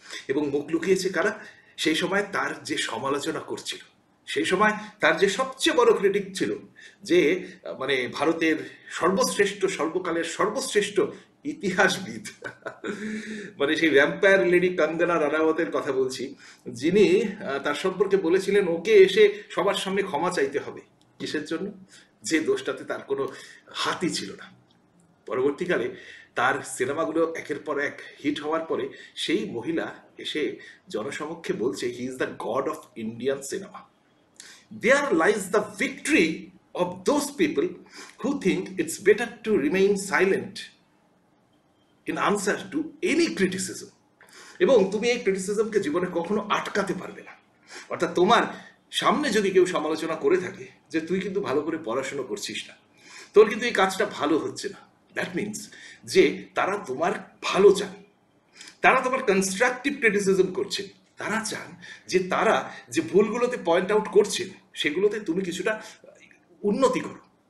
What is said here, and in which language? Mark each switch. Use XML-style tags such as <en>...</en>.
<bn>এবং মুখ লুকিয়েছে কারা? সেই সময় তার যে সমালোচনা করছিল, সেই সময় তার যে সবচেয়ে বড় ক্রিটিক ছিল, যে মানে ভারতের সর্বশ্রেষ্ঠ, সর্বকালের সর্বশ্রেষ্ঠ ইতিহাসবিদ, মানে সেই ভ্যাম্পায়ার লেডি কঙ্গনা রানাওয়াতের কথা বলছি, যিনি তার সম্পর্কে বলেছিলেন ওকে এসে সবার সামনে ক্ষমা চাইতে হবে। কিসের জন্য? যে দোষটাতে তার কোনো হাতই ছিল না। পরবর্তীকালে তার সিনেমাগুলো একের পর এক হিট হওয়ার পরে সেই মহিলা এসে জনসমক্ষে বলছে</bn> <en>He is the god of Indian cinema. There lies the victory of those people who think it's better to remain silent in answer to any criticism.</en> <bn>এবং তুমি এই ক্রিটিসিজমকে জীবনে কখনো আটকাতে পারবে না। অর্থাৎ তোমার সামনে যদি কেউ সমালোচনা করে থাকে যে তুই কিন্তু ভালো করে পড়াশোনা করছিস না, তোর কিন্তু এই কাজটা ভালো হচ্ছে না, দ্যাট মিনস যে তারা তোমার ভালো চান, তারা তোমার কনস্ট্রাকটিভ ক্রিটিসিজম করছেন, তারা চান যে তারা যে ভুলগুলোতে পয়েন্ট আউট করছেন সেগুলোতে তুমি কিছুটা উন্নতি করো।</bn>